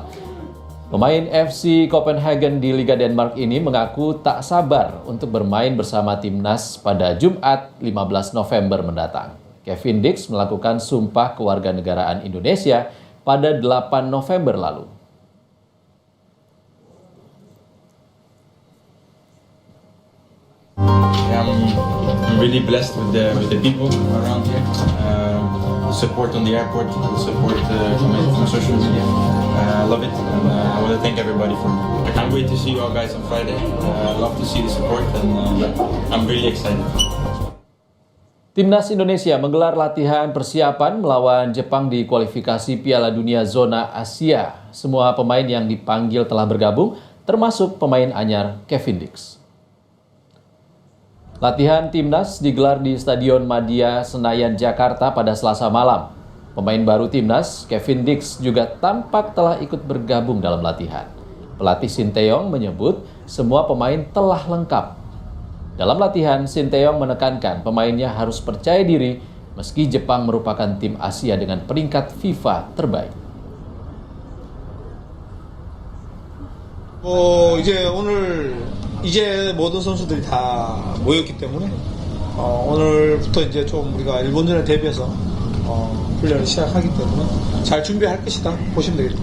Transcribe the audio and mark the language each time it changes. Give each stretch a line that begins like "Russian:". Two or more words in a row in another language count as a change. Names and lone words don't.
Indonesian: Pemain FC Copenhagen di Liga Denmark ini mengaku tak sabar untuk bermain bersama Timnas pada Jumat 15 November mendatang. Kevin Dix melakukan sumpah kewarganegaraan Indonesia pada 8 November lalu.
English: I'm really blessed with the people around here. The support on the airport, the support from social media. I love it, and I want to thank everybody for it. I can't wait to see you all guys on Friday. I love to see the support, and I'm really excited.
Indonesian: Timnas Indonesia menggelar latihan persiapan melawan Jepang di kualifikasi Piala Dunia Zona Asia. Semua pemain yang dipanggil telah bergabung, termasuk pemain anyar Kevin Dix. Latihan Timnas digelar di Stadion Madia Senayan, Jakarta pada Selasa malam. Pemain baru Timnas, Kevin Dix, juga tampak telah ikut bergabung dalam latihan. Pelatih Sinteyong menyebut semua pemain telah lengkap. Dalam latihan, Sinteyong menekankan pemainnya harus percaya diri meski Jepang merupakan tim Asia dengan peringkat FIFA terbaik.
Korean: 이제 모든 선수들이 다 모였기 때문에 오늘부터 이제 좀 우리가 일본전에 대비해서 훈련을 시작하기 때문에 잘 준비할 것이다 보시면 되겠습니다.